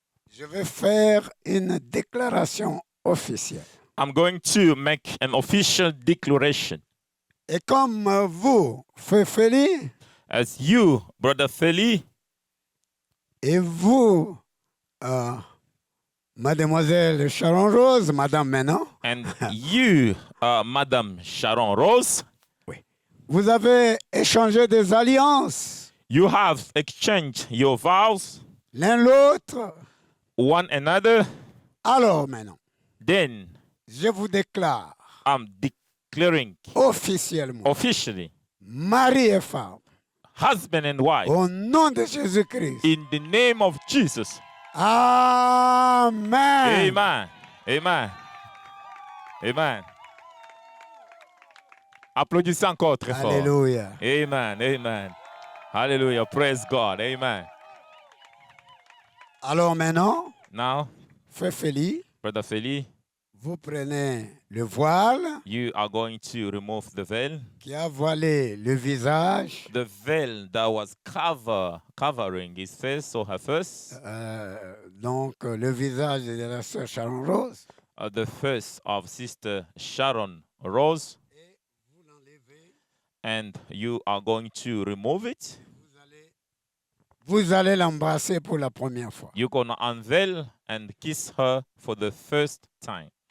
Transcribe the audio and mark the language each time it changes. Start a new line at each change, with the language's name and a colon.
French: je vais faire une déclaration officielle.
English: I'm going to make an official declaration.
French: Et comme vous, Feli,
English: As you, Brother Feli,
French: et vous, Mademoiselle Sharon Rose, Madame Menon,
English: and you, Madam Sharon Rose,
French: vous avez échangé des alliances
English: you have exchanged your vows
French: l'un l'autre.
English: one another.
French: Alors maintenant,
English: Then
French: je vous déclare
English: I'm declaring
French: officiellement,
English: officially,
French: mari et femme,
English: husband and wife,
French: au nom de Jésus-Christ.
English: in the name of Jesus. Amen. Amen. Amen. Amen.
French: Applaudissez encore très fort. Alléluia.
English: Amen. Amen. Hallelujah. Praise God. Amen.
French: Alors maintenant,
English: Now,
French: Feli,
English: Brother Feli,
French: vous prenez le voile
English: you are going to remove the veil.
French: qui a voilé le visage,
English: The veil that was covering his face or her face.
French: donc le visage de la sœur Sharon Rose.
English: The face of Sister Sharon Rose.
French: Vous l'enlevez.
English: And you are going to remove it.
French: Vous allez l'embrasser pour la première fois.
English: You're going to unveil and kiss her for the first time.